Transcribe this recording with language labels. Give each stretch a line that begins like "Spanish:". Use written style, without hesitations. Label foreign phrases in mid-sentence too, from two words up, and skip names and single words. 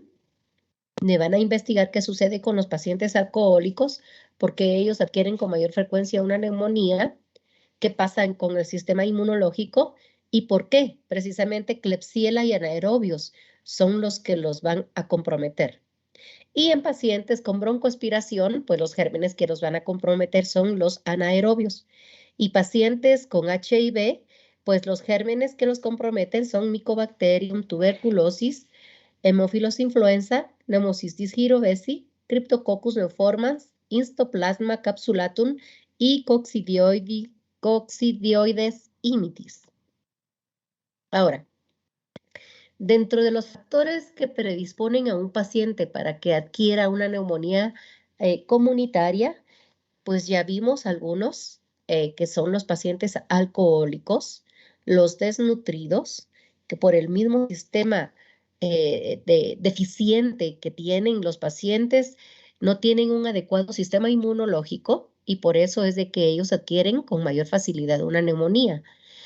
Spanish: Me van a investigar qué sucede con los pacientes alcohólicos, porque ellos adquieren con mayor frecuencia una neumonía, qué pasa con el sistema inmunológico y por qué precisamente Klebsiella y anaerobios son los que los van a comprometer. Y en pacientes con broncoaspiración, pues los gérmenes que los van a comprometer son los anaerobios. Y pacientes con HIV, pues los gérmenes que los comprometen son Mycobacterium tuberculosis, Hemófilos influenza, Pneumocystis jirovesi, Cryptococcus neoformans, Histoplasma capsulatum y Coccidioides imitis. Ahora, dentro de los factores que predisponen a un paciente para que adquiera una neumonía comunitaria, pues ya vimos algunos que son los pacientes alcohólicos, los desnutridos, que por el mismo sistema deficiente que tienen los pacientes, no tienen un adecuado sistema inmunológico y por eso es de que ellos adquieren con mayor facilidad una neumonía.